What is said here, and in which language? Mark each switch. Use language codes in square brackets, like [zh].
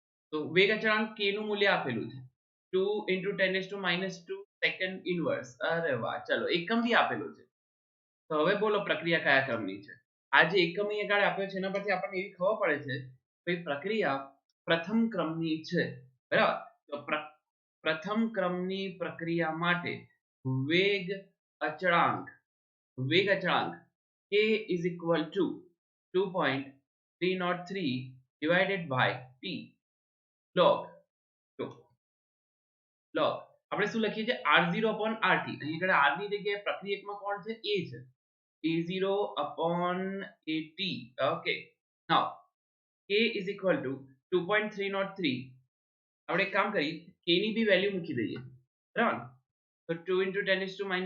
[gu] તો વેગ અચળાંક k નું મૂલ્ય આપેલું છે 2 × 10⁻² સેકન્ડ ઇનવર્સ. અરે વાહ, ચલો એકમ બી આપેલું છે. તો હવે બોલો પ્રક્રિયા કયા ક્રમની છે? આ જે એકમ અહીંયા આગળ આપ્યો છે એના પરથી આપણને એવી ખબર પડે છે કે પ્રક્રિયા પ્રથમ ક્રમની છે. બરાબર. તો પ્રથમ ક્રમની પ્રક્રિયા માટે વેગ અચળાંક k [en] is equal to 2.303 divided by t log. [gu] તો log આપણે શું લખીએ છીએ r0 upon rt. અહીં આગળ r ની જગ્યાએ પ્રક્રિયકમાં કોણ છે? a છે. a0 upon at. [en] okay now k is equal to 2.303. [gu] આપણે એક કામ કરીએ k ની બી વેલ્યુ મૂકી દઈએ. બરાબર. તો 2 × 10⁻².